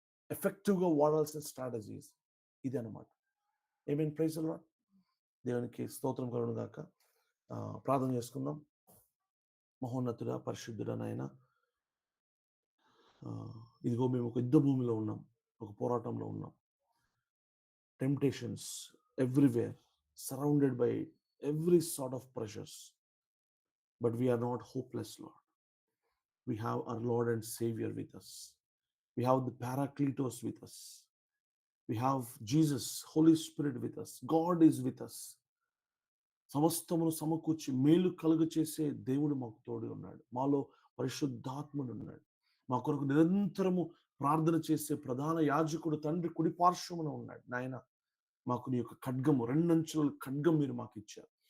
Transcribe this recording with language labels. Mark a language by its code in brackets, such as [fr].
[te] ఎఫెక్టివ్గా వాడాల్సిన స్ట్రాటజీస్ ఇది అనమాట. ఏమేమి ప్రైజ్ లార్డ్. దేవునికి స్తోత్రం కలుగును గాక. ప్రార్థన చేసుకుందాం. మహోన్నతుడా, పరిశుద్ధుడా నాయన, ఇదిగో మేము ఒక యుద్ధ భూమిలో ఉన్నాం, ఒక పోరాటంలో ఉన్నాం. [en] Temptations everywhere, surrounded by every sort of pressures, but we are not hopeless, Lord. We have our Lord and Savior with us. We have the Paracletos with us. We have Jesus, Holy Spirit with us. God is with us. [te] సమస్తమును సమకూర్చి మేలు కలుగు చేసే దేవుడు మాకు తోడు ఉన్నాడు. మాలో పరిశుద్ధాత్ముడు ఉన్నాడు. మా కొరకు నిరంతరము ప్రార్థన చేసే ప్రధాన యాజకుడు తండ్రి కుడి పార్శ్వమున ఉన్నాడు. నాయన, మాకు నీ యొక్క ఖడ్గము, 2 అంచుల ఖడ్గం మీరు మాకు ఇచ్చారు.